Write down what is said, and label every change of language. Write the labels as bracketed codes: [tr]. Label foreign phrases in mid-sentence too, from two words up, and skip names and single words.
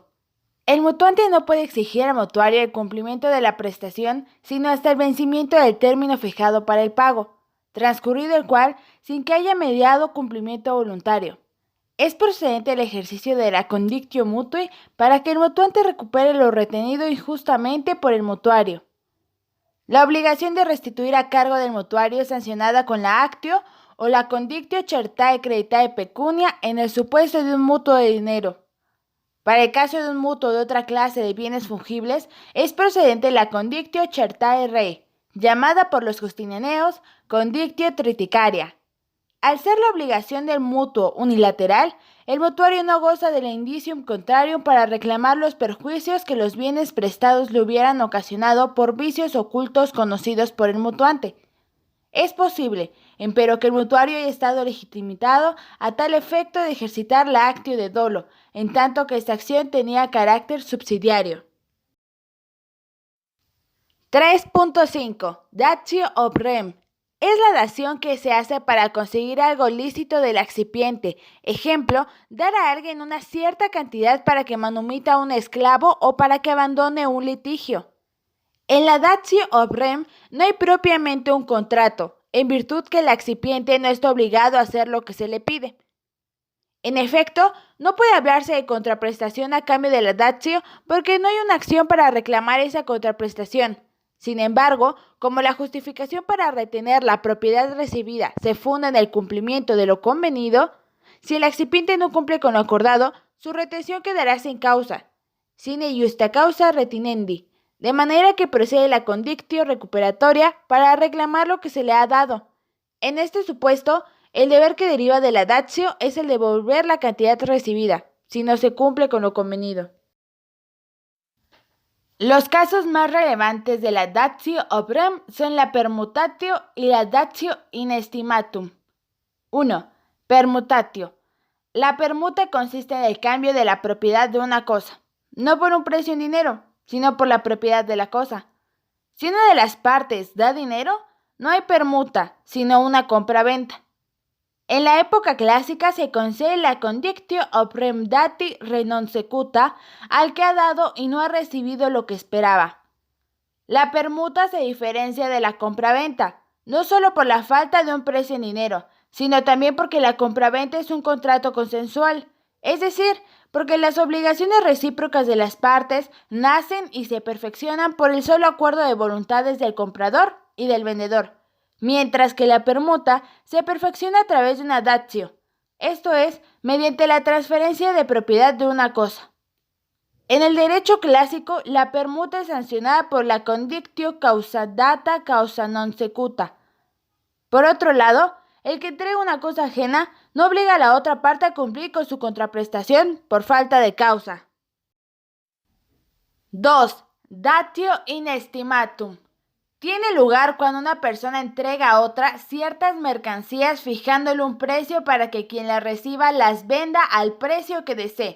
[es] El mutuante no puede exigir al mutuario el cumplimiento de la prestación sino hasta el vencimiento del término fijado para el pago, transcurrido el cual sin que haya mediado cumplimiento voluntario. Es procedente el ejercicio de la [la] condictio mutui [es] para que el mutuante recupere lo retenido injustamente por el mutuario. La obligación de restituir a cargo del mutuario es sancionada con la actio o la [la] condictio certae creditae pecunia [es] en el supuesto de un mutuo de dinero. Para el caso de un mutuo de otra clase de bienes fungibles, es procedente la [la] condictio certae rei, [es] llamada por los justinianeos [la] condictio triticaria. [es] Al ser la obligación del mutuo unilateral, el mutuario no goza del [la] indicium contrarium [es] para reclamar los perjuicios que los bienes prestados le hubieran ocasionado por vicios ocultos conocidos por el mutuante. Es posible, empero, que el mutuario haya estado legitimado a tal efecto de ejercitar la [la] actio de dolo, [es] en tanto que esta acción tenía carácter subsidiario. 3.5. [la] Datio ob rem. [es] Es la dación que se hace para conseguir algo lícito del accipiente. Ejemplo, dar a alguien una cierta cantidad para que manumita a un esclavo o para que abandone un litigio. En la [la] datio ob rem [es] no hay propiamente un contrato, en virtud que el accipiente no está obligado a hacer lo que se le pide. En efecto, no puede hablarse de contraprestación a cambio de la datio porque no hay una acción para reclamar esa contraprestación. Sin embargo, como la justificación para retener la propiedad recibida se funda en el cumplimiento de lo convenido, si el accipiente no cumple con lo acordado, su retención quedará sin causa, [la] sine justa causa retinendi, [es] de manera que procede la [la] condictio recuperatoria [es] para reclamar lo que se le ha dado. En este supuesto, el deber que deriva de la datio es el de devolver la cantidad recibida, si no se cumple con lo convenido. Los casos más relevantes de la [la] datio obrem [es] son la permutatio y la [la] datio in estimatum. [es] 1. Permutatio. La permuta consiste en el cambio de la propiedad de una cosa, no por un precio en dinero, sino por la propiedad de la cosa. Si una de las partes da dinero, no hay permuta, sino una compra-venta. En la época clásica se concede la [la] condictio obrem dati re non secuta [es] al que ha dado y no ha recibido lo que esperaba. La permuta se diferencia de la compraventa, no solo por la falta de un precio en dinero, sino también porque la compraventa es un contrato consensual, es decir, porque las obligaciones recíprocas de las partes nacen y se perfeccionan por el solo acuerdo de voluntades del comprador y del vendedor, mientras que la permuta se perfecciona a través de una datio, esto es, mediante la transferencia de propiedad de una cosa. En el derecho clásico, la permuta es sancionada por la [la] condictio causa data causa non secuta. [es] Por otro lado, el que entrega una cosa ajena no obliga a la otra parte a cumplir con su contraprestación por falta de causa. [la] 2. Datio in estimatum. [es] Tiene lugar cuando una persona entrega a otra ciertas mercancías fijándole un precio para que quien las reciba las venda al precio que desee.